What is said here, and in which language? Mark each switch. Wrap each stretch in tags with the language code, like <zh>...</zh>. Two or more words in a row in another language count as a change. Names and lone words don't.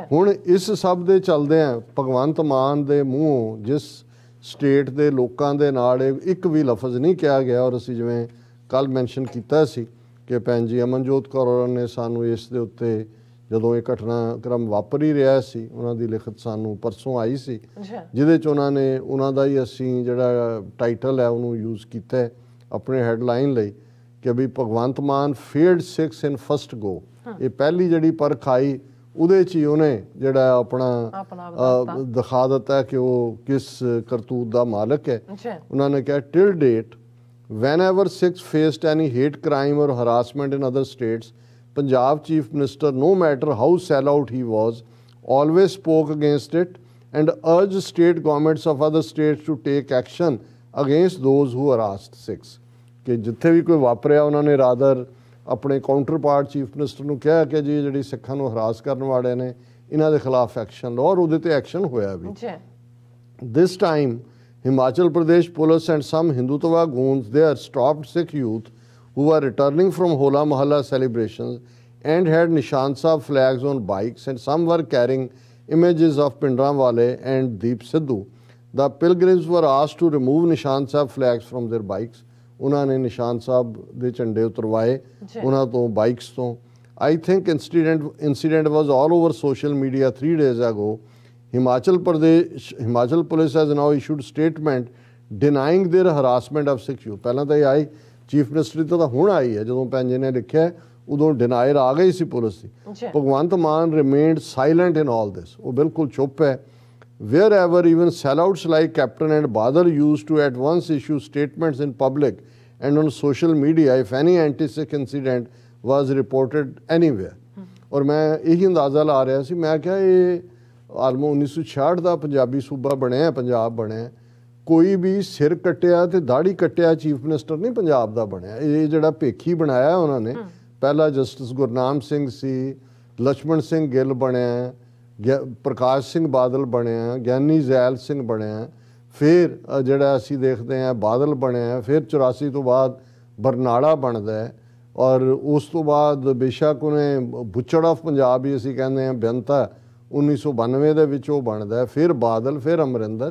<pa>ਹੁਣ ਇਸ ਸਭ ਦੇ ਚੱਲਦਿਆਂ ਭਗਵੰਤ ਮਾਨ ਦੇ ਮੂੰਹੋਂ ਜਿਸ ਸਟੇਟ ਦੇ ਲੋਕਾਂ ਦੇ ਨਾਲ ਇੱਕ ਵੀ ਲਫ਼ਜ਼ ਨਹੀਂ ਕਿਹਾ ਗਿਆ, ਔਰ ਅਸੀਂ ਜਿਵੇਂ ਕੱਲ੍ਹ ਮੈਂਸ਼ਨ ਕੀਤਾ ਸੀ ਕਿ ਭੈਣ ਜੀ ਅਮਨਜੋਤ ਕੌਰ ਹੋਰਾਂ ਨੇ ਸਾਨੂੰ ਇਸ ਦੇ ਉੱਤੇ ਜਦੋਂ ਇਹ ਘਟਨਾਕ੍ਰਮ ਵਾਪਰ ਹੀ ਰਿਹਾ ਸੀ, ਉਹਨਾਂ ਦੀ ਲਿਖਤ ਸਾਨੂੰ ਪਰਸੋਂ ਆਈ ਸੀ, ਜਿਹਦੇ 'ਚ ਉਹਨਾਂ ਦਾ ਹੀ ਅਸੀਂ ਜਿਹੜਾ ਟਾਈਟਲ ਹੈ ਉਹਨੂੰ ਯੂਜ਼ ਕੀਤਾ ਆਪਣੇ ਹੈਡਲਾਈਨ ਲਈ ਕਿ</pa> <en>we Bhagwant Mann failed Sikhs in first go.</en> <pa>ਇਹ ਪਹਿਲੀ ਜਿਹੜੀ ਪਰਖ ਆਈ ਉਹਦੇ 'ਚ ਹੀ ਉਹਨੇ ਜਿਹੜਾ ਆਪਣਾ ਦਿਖਾ ਦਿੱਤਾ ਕਿ ਉਹ ਕਿਸ ਕਰਤੂਤ ਦਾ ਮਾਲਕ ਹੈ। ਉਹਨਾਂ ਨੇ ਕਿਹਾ</pa> <en>till date whenever Sikhs faced any hate crime or harassment in other states, Punjab Chief Minister, no matter how sellout he was, always spoke against it and urged state governments of other states to take action against those who harassed Sikhs।</en> <pa>ਕਿ ਜਿੱਥੇ ਵੀ ਕੋਈ ਵਾਪਰਿਆ ਉਹਨਾਂ ਨੇ ਰਾਦਰ ਆਪਣੇ</pa> <en>counterpart chief minister</en> <pa>ਨੂੰ ਕਿਹਾ ਕਿ ਜੀ ਜਿਹੜੀ ਸਿੱਖਾਂ ਨੂੰ ਹਰਾਸ ਕਰਨ ਵਾਲੇ ਨੇ ਇਹਨਾਂ ਦੇ ਖਿਲਾਫ ਐਕਸ਼ਨ ਲਓ, ਔਰ ਉਹਦੇ ਤੇ ਐਕਸ਼ਨ ਹੋਇਆ ਵੀ।</pa> <en>this time Himachal Pradesh police and some Hindutva goons there stopped Sikh youth who were returning from Hola Mohalla celebrations and had Nishan Sahib flags on bikes, and some were carrying images of Pindramwale and Deep Sidhu. The pilgrims were asked to remove Nishan Sahib flags from their bikes.</en> <pa>ਉਹਨਾਂ ਨੇ ਨਿਸ਼ਾਨ ਸਾਹਿਬ ਦੇ ਝੰਡੇ ਉਤਰਵਾਏ ਉਹਨਾਂ ਤੋਂ, ਬਾਈਕਸ ਤੋਂ।</pa> <en>I think incident was all over social media 3 days ago. Himachal Police has now issued statement denying their harassment of Sikh youth।</en> <pa>ਪਹਿਲਾਂ ਤਾਂ ਇਹ ਆਈ</pa> <en>chief minister</en> <pa>ਤੋਂ, ਤਾਂ ਹੁਣ ਆਈ ਹੈ, ਜਦੋਂ ਭੈਣ ਜੀ ਨੇ ਲਿਖਿਆ ਉਦੋਂ ਡਿਨਾਇਰ ਆ ਗਈ ਸੀ ਪੁਲਿਸ ਦੀ।</pa> <en>ਭਗਵੰਤ ਮਾਨ remained silent in all this,</en> <pa>ਉਹ ਬਿਲਕੁਲ ਚੁੱਪ ਹੈ।</pa> <en>Wherever even sellouts like Captain and Badal used to at once issue statements in public and on social media if any anti-Sikh incident was reported anywhere।</en> <pa>ਔਰ ਮੈਂ ਇਹੀ ਅੰਦਾਜ਼ਾ ਲਾ ਰਿਹਾ ਸੀ, ਮੈਂ ਕਿਹਾ ਇਹ ਆਲਮੋ 1966 ਦਾ ਪੰਜਾਬੀ ਸੂਬਾ ਬਣਿਆ, ਪੰਜਾਬ ਬਣਿਆ, ਕੋਈ ਵੀ ਸਿਰ ਕੱਟਿਆ ਤੇ ਦਾੜੀ ਕੱਟਿਆ</pa> <en>chief minister</en> <pa>ਨਹੀਂ ਪੰਜਾਬ ਦਾ ਬਣਿਆ। ਇਹ ਜਿਹੜਾ ਭੇਖੀ ਬਣਾਇਆ ਉਹਨਾਂ ਨੇ, ਪਹਿਲਾ ਜਸਟਿਸ ਗੁਰਨਾਮ ਸਿੰਘ ਸੀ, ਲక్ష్మణ ਸਿੰਘ ਗਿੱਲ ਬਣਿਆ, ਪ੍ਰਕਾਸ਼ ਸਿੰਘ ਬਾਦਲ ਬਣਿਆ, ਗਿਆਨੀ ਜ਼ੈਲ ਸਿੰਘ ਬਣਿਆ, ਫਿਰ ਜਿਹੜਾ ਅਸੀਂ ਦੇਖਦੇ ਹਾਂ ਬਾਦਲ ਬਣਿਆ, ਫਿਰ 84 ਤੋਂ ਬਾਅਦ ਬਰਨਾਲਾ ਬਣਦਾ, ਔਰ ਉਸ ਤੋਂ ਬਾਅਦ ਬੇਸ਼ੱਕ ਉਹਨੇ ਬੁੱਚੜ ਆਫ ਪੰਜਾਬ ਹੀ ਅਸੀਂ ਕਹਿੰਦੇ ਹਾਂ ਬੇਅੰਤਾ 1992 ਦੇ ਵਿੱਚ ਉਹ ਬਣਦਾ, ਫਿਰ ਬਾਦਲ, ਫਿਰ ਅਮਰਿੰਦਰ।</pa>